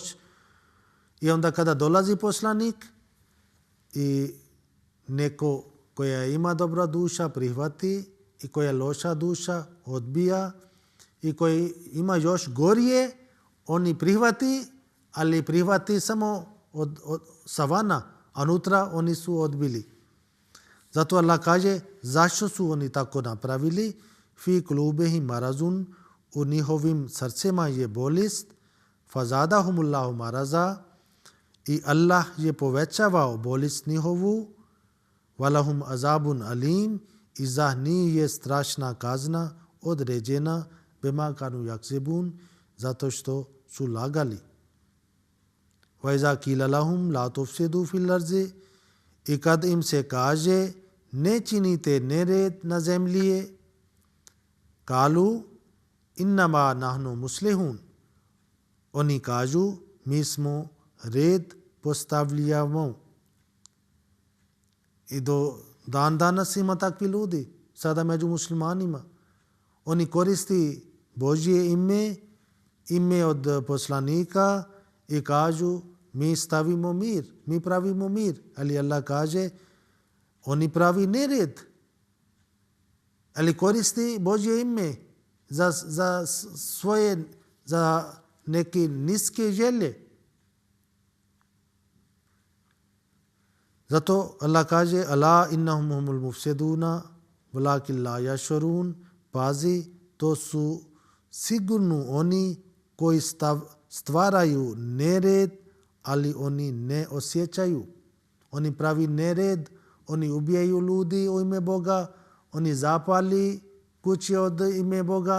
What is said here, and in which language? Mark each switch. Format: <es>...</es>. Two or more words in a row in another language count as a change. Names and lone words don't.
<bs>I onda kada dolazi poslanik i neko koja ima dobra duša prihvati i koja je loša duša odbija i koji ima još gorije, oni prihvati, ali prihvati samo od savana, a unutra oni su odbili. Zato Allah kaže zašto su oni tako napravili?</bs> <ar>في قلوبهم مرض,</ar> <bs>u njihovim srcima je bolest,</bs> <ar>فزادهم الله مرضا,</ar> <bs>i Allah je povećavao bolest njihovu,</bs> <ar>ولهم عذاب أليم,</ar> <bs>i za njih je strašna kazna određena,</bs> <ar>بما كانوا يكذبون,</ar> <bs>zato što su lagali.</bs> <ar>وإذا قيل لهم لا تفسدوا في الأرض,</ar> <bs>i kad im se kaže ne činite nered na zemlji,</bs> <ar>قالوا إنما نحن مصلحون,</ar> <bs>oni kažu mi smo red postavljamo. I do dan danas ima takvi ljudi sada među muslimanima. Oni koristi Božje ime od poslanika i kažu mi stavimo mir, mi pravimo mir. Ali Allah kaže oni pravi nered. Ali koristi Božje ime za svoje, za neke niske želje. Zato Allah kaže</bs> <ar>ألا إنهم هم المفسدون ولكن لا يشعرون,</ar> <bs>pazi, to su sigurno oni koji stvaraju nered, ali oni ne osjećaju. Oni pravi nered, oni ubijaju ljudi u ime Boga, oni zapali kuće od ime Boga.</bs>